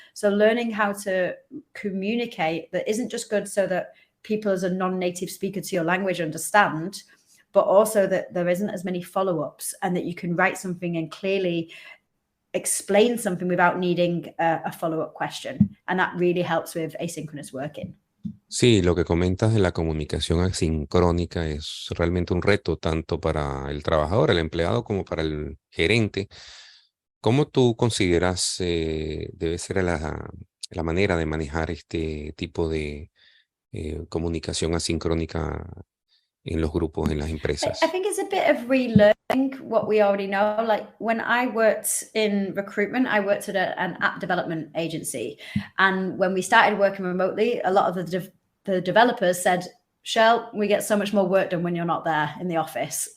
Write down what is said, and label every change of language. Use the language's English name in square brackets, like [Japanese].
[English] So learning how to communicate that isn't just good so that people as a non-native speaker to your language understand, but also that there isn't as many follow-ups, and that you can write something and clearly explain something without needing a follow-up question. And that really helps with asynchronous working. [Spanish] Sí, lo que comentas de la comunicación asincrónica es realmente un reto tanto para el trabajador, el empleado, como para el gerente. ¿Cómo tú consideras debe ser la manera de manejar este tipo de comunicación asincrónica en los grupos, en las empresas? [English] I think it's a bit of relearning what we already know. Like when I worked in recruitment, I worked at an app development agency. And when we started working remotely, a lot of the developers said, Shell, we get so much more work done when you're not there in the office.